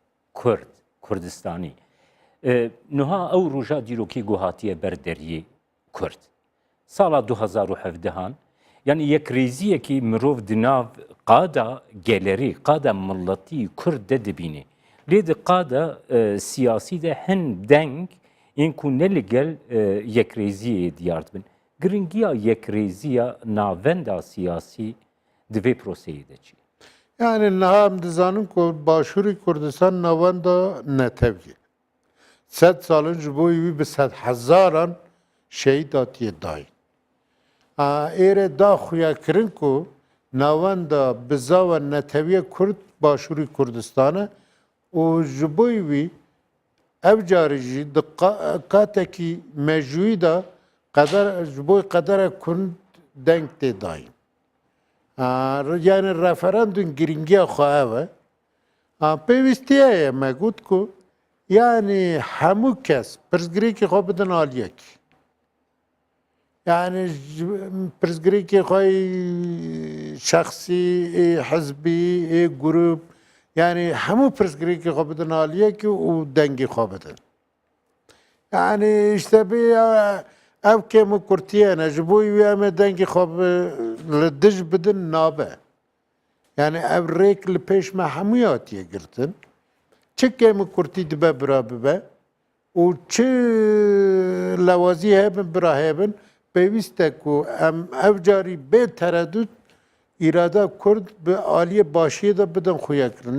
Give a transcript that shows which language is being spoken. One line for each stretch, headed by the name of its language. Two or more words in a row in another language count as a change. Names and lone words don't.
Kurdish: Kurdistanî niha ew roja dîrokî guhatiye ber deriyê Kurd sala 2017 yani yekrêziyekî mirov di nav qada gelerî qada milletî Kurd de dibîne lê di qada siyasî de hin deng yên ku ne li gel yekrêziyê diyar dibin giringiya yekrêziya navenda siyasî di vê proseyê de çi yani niha em dizanin ku başûrê Kurdistan navenda netewî sed salin ji bo wî bi sed hezaran şehîd hatiye dayîn ایره دا خویا کرن کو ناواندا بزا و نتوی کرد باشوری کردستانه و جبوی وی ev carî dikateki mecûî da ji qedera Kurd deng tê dayîn. Yani referandum giringiya xwe ev e. Pêwîstiye ye me got ku yani hemû kes pirsgirêkê xwe bidin aliyekî. Yani pirsgirêkê xwe şexsî, hizbî, grup yani hemû pirsgirêkê xwe bidin aliyekî û dengê xwe bidin. Yani
Turkish: işte bir
Kurdish: ev kêm kurtiye ne ji bo wê em ê dengê xwe li dij bidin nabe. Yani ev rêk li pêş me hemû hatiye girtin. Çi kêm kurtî dibe bira bibe û çi lewazî hebin bira hebin pêwîst e ku em ev carî bê tereddüt İrada Kurd bi aliye başiye da bidin xuya kirin.